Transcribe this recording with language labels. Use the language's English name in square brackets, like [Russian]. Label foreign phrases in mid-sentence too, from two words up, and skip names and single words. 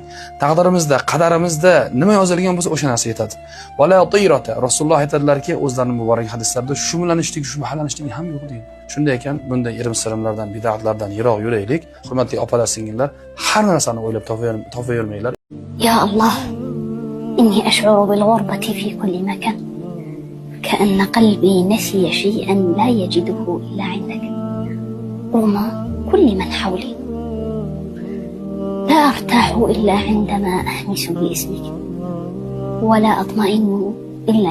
[Uzbek] Taqdirimizda, qadarimizda nima yozilgan bo'lsa o'sha narsa yetadi. [Arabic] ولا طيرة. [Uzbek] Rasululloh aytadilarki, o'zlarining muborak hadislarida shumlanishlik, shumhalanishlik ham yo'q deydi. Shunday ekan, bunday irim-sirimlardan, bid'atlardan yiroq yuraylik. Hurmatli opalar, singillar, har narsani o'ylab topavermanglar. [Arabic] يا الله إني أشعر بالغربة في كل مكان. كأن قلبي نسي شيئا لا يجده إلا عندك رغم كل من حولي لا أرتاح إلا عندما أهمس باسمك ولا أطمئن إلا